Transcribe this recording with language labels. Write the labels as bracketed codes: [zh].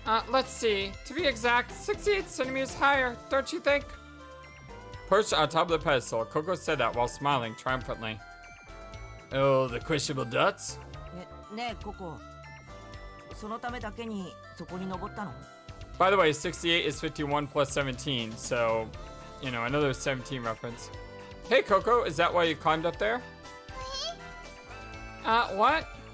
[en] Let's see. To be exact, 68 centimeters higher, don't you think? Perched on top of the pedestal, Coco said that while smiling triumphantly. Oh, the questionable dots? [ja] ねえ、ココ。そのためだけにそこに登ったの? [en] By the way, 68 is 51 plus 17, so, you know, another 17 reference. Hey, Coco, is that why you climbed up there? What?